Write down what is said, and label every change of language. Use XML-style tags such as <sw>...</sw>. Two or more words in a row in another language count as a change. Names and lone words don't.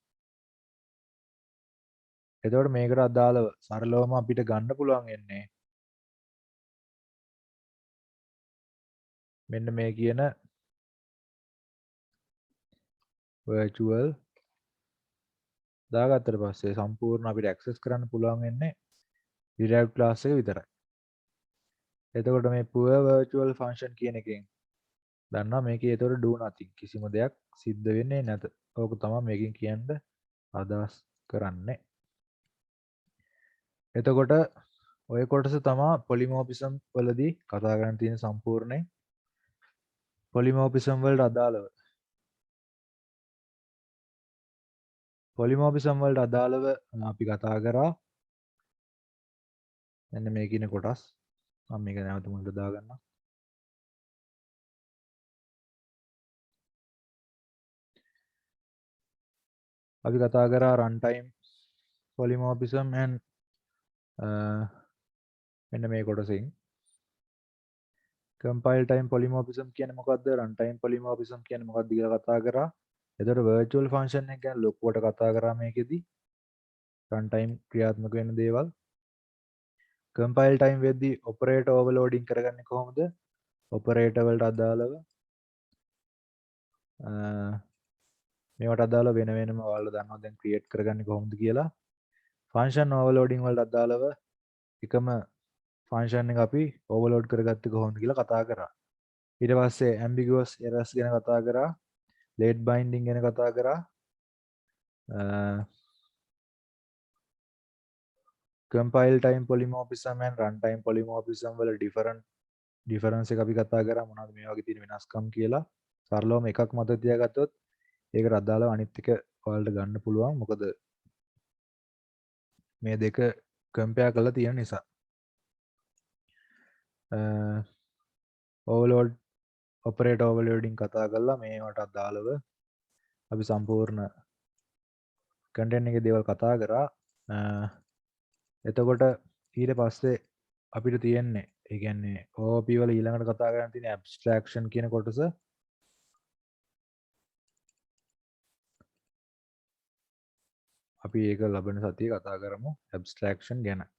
<si>එතකොට මේකට අදාළව සරලවම අපිට ගන්න පුළුවන් වෙන්නේ මෙන්න මේ කියන virtual දාගත්තට පස්සේ සම්පූර්ණ අපිට access කරන්න පුළුවන් වෙන්නේ</si> <en>derived class</en> <si>එක විතරයි. එතකොට මේ</si> <en>pure virtual function</en> <si>කියන එකෙන් දන්නවා මේකේ ඒතකොට</si> <en>do nothing</en> <si>කිසිම දෙයක් සිද්ධ වෙන්නේ නැත. ඕක තමයි මේකෙන් කියන්න අදහස් කරන්නේ. එතකොට ඔය කොටස තමයි polymorphism වලදී කතා කරන්න තියෙන සම්පූර්ණයෙන් polymorphism වලට අදාළව polymorphism වලට අදාළව අපි කතා කරා මෙන්න මේ කියන කොටස් මම මේක නැවත මුලට දාගන්නම්. අපි කතා කරා</si> <en>runtime polymorphism and</en> <si>මෙන්න මේ කොටසින්</si> <en>compile time polymorphism</en> <si>කියන්නේ මොකද්ද</si> <en>runtime polymorphism</en> <si>කියන්නේ මොකක්ද කියලා කතා කරා. එතකොට</si> <en>virtual function</en> <si>එක ගැන ලොකුවට කතා කරා මේකෙදි runtime ක්‍රියාත්මක වෙන දේවල්.</si> <en>compile time</en> <si>වෙද්දී</si> <en>operator overloading</en> <si>කරගන්නේ කොහොමද? operator වලට අදාළව මේවට අදාළව වෙන වෙනම ඔයාලා දන්නවා දැන් create කරගන්නේ කොහොමද කියලා.</si> <en>function overloading</en> <si>වලට අදාළව එකම function එක අපි overload කරගත්තේ කොහොමද කියලා කතා කරා. ඊට පස්සේ</si> <en>ambiguous errors</en> <si>ගැන කතා කරා.</si> <en>late binding</en> <si>ගැන කතා කරා.</si> <en>compile time polymorphism and runtime polymorphism</en> <si>වල difference එක අපි කතා කරා මොනවද මේ වගේ තියෙන වෙනස්කම් කියලා. සරලවම එකක් මත තියාගත්තොත් ඒකට අදාළව අනිත් එක ඔයාලට ගන්න පුළුවන්. මොකද මේ දෙක compare කරලා තියෙන නිසා.</si> <en>overload operator overloading</en> <si>කතා කරලා මේවට අදාළව අපි සම්පූර්ණ content එකේ දේවල් කතා කරා. එතකොට ඊට පස්සේ අපිට තියෙන්නේ ඒ කියන්නේ OOP වල ඊළඟට කතා කරන්න තියෙන abstraction කියන කොටස. අපි ඒක ලබන සතියේ කතා කරමු abstraction ගැන.</si>